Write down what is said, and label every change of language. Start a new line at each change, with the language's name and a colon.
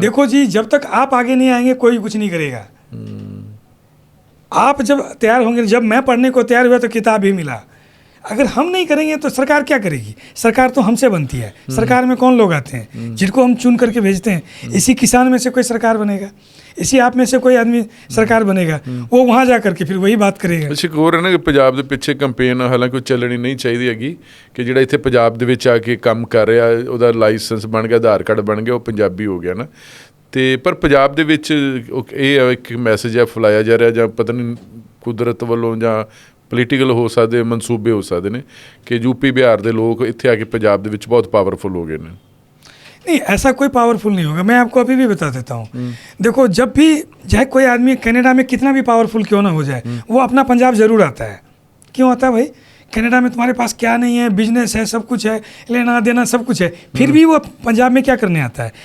Hindi: देखो जी, जब तक आप आगे नहीं आएंगे कोई कुछ नहीं करेगा। आप जब तैयार होंगे, जब मैं पढ़ने को तैयार हुआ तो किताब ही मिला। अगर हम नहीं करेंगे तो सरकार क्या करेगी? सरकार तो हमसे बनती है। सरकार में कौन लोग आते हैं जिनको हम चुन करके भेजते हैं? इसी किसान में से कोई सरकार बनेगा, इसी आप में से कोई आदमी सरकार बनेगा, वो वहाँ जा करके फिर वही बात करेगा।
Punjabi: ਅੱਛਾ, ਇੱਕ ਹੋਰ ਹੈ ਨਾ ਕਿ ਪੰਜਾਬ ਦੇ ਪਿੱਛੇ ਕੰਪੇਨ ਹਾਲਾਂਕਿ ਉਹ ਚੱਲਣੀ ਨਹੀਂ ਚਾਹੀਦੀ ਹੈਗੀ ਕਿ ਜਿਹੜਾ ਇੱਥੇ ਪੰਜਾਬ ਦੇ ਵਿੱਚ ਆ ਕੇ ਕੰਮ ਕਰ ਰਿਹਾ ਉਹਦਾ ਲਾਇਸੈਂਸ ਬਣ ਗਿਆ, ਆਧਾਰ ਕਾਰਡ ਬਣ ਗਿਆ, ਉਹ ਪੰਜਾਬੀ ਹੋ ਗਿਆ ਨਾ। ਅਤੇ ਪਰ ਪੰਜਾਬ ਦੇ ਵਿੱਚ ਇਹ ਇੱਕ ਮੈਸੇਜ ਹੈ ਫੈਲਾਇਆ ਜਾ ਰਿਹਾ, ਜਾਂ ਪਤਾ ਨਹੀਂ ਕੁਦਰਤ ਵੱਲੋਂ ਜਾਂ ਪੋਲੀਟੀਕਲ ਹੋ ਸਕਦੇ, ਮਨਸੂਬੇ ਹੋ ਸਕਦੇ ਨੇ ਕਿ यूपी बिहार ਦੇ ਲੋਕ ਇੱਥੇ ਆ ਕੇ ਪੰਜਾਬ ਦੇ ਵਿੱਚ ਬਹੁਤ ਪਾਵਰਫੁਲ ਹੋ ਗਏ ਨੇ।
Hindi: नहीं, ऐसा कोई पावरफुल नहीं होगा। मैं आपको अभी भी बता देता हूँ। देखो, जब भी चाहे कोई आदमी कनाडा में कितना भी पावरफुल क्यों ना हो जाए, वो अपना पंजाब ज़रूर आता है। क्यों आता है भाई? कनाडा में तुम्हारे पास क्या नहीं है, बिजनेस है, सब कुछ है, लेना देना सब कुछ है, फिर भी वो पंजाब में क्या करने आता है?